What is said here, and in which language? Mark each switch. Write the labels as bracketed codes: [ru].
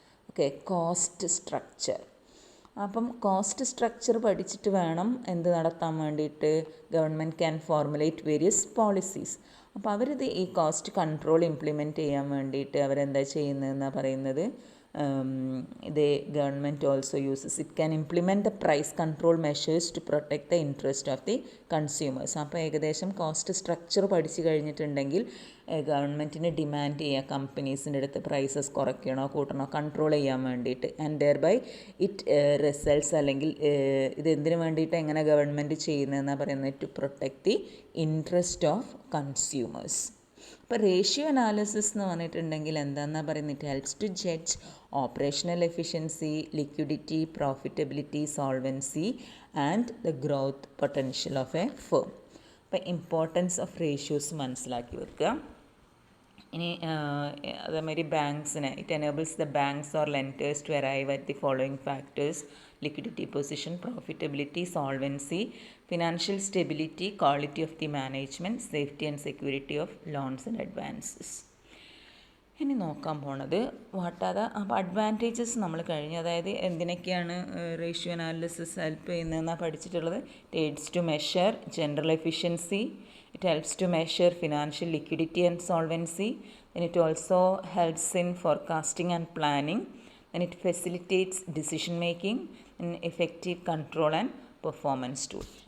[ml] Okay, cost structure. അപ്പം cost structure പഠിച്ചിട്ട് വേണം എന്ത് നടത്താൻ വേണ്ടിയിട്ട്? [en] Government can formulate various policies. [ml] അപ്പോൾ അവരിത് ഈ കോസ്റ്റ് കൺട്രോൾ ഇംപ്ലിമെൻറ്റ് ചെയ്യാൻ വേണ്ടിയിട്ട് അവരെന്താ ചെയ്യുന്നതെന്നാണ് പറയുന്നത്? [en] the government also uses. It can implement the price control measures to protect the interest of the consumers. [ml] അപ്പോൾ ഏകദേശം കോസ്റ്റ് സ്ട്രക്ചർ പഠിച്ചു കഴിഞ്ഞിട്ടുണ്ടെങ്കിൽ ഗവൺമെൻറ്റിന് ഡിമാൻഡ് ചെയ്യുക കമ്പനീസിൻ്റെ അടുത്ത് പ്രൈസസ് കുറയ്ക്കണോ കൂട്ടണോ കൺട്രോൾ ചെയ്യാൻ വേണ്ടിയിട്ട്. [en] and thereby it results, [ml] അല്ലെങ്കിൽ ഇത് എന്തിനു വേണ്ടിയിട്ട് എങ്ങനെ ഗവൺമെൻറ് ചെയ്യുന്നതെന്നാണ് പറയുന്നത്, [en] To protect the interest of consumers. [ml] ഇപ്പോൾ റേഷ്യോ അനാലിസിസ് എന്ന് പറഞ്ഞിട്ടുണ്ടെങ്കിൽ എന്താണെന്നാണ് പറയുന്നത്, [en] It helps to judge operational efficiency, liquidity, profitability, solvency and the growth potential of a firm. [ml] അപ്പോൾ [en] importance of ratios [ml] മനസ്സിലാക്കി വെക്കുക. ഇനി അതേമാതിരി [en] ബാങ്ക്സിന് it enables the banks or lenders to arrive at the following factors: liquidity position, profitability, solvency, financial stability, quality of the management, safety and security of loans and advances. [ml] ഇനി നോക്കാൻ പോണത് [en] what are the, [ml] അപ്പോൾ advantages നമ്മൾ കഴിഞ്ഞു. അതായത് എന്തിനൊക്കെയാണ് ratio analysis help ചെയ്യുന്നതെന്നാണ് പഠിച്ചിട്ടുള്ളത്. [en] It aids to measure general efficiency, it helps to measure financial liquidity and solvency, and it also helps in forecasting and planning, and it facilitates decision making and effective control and performance tool.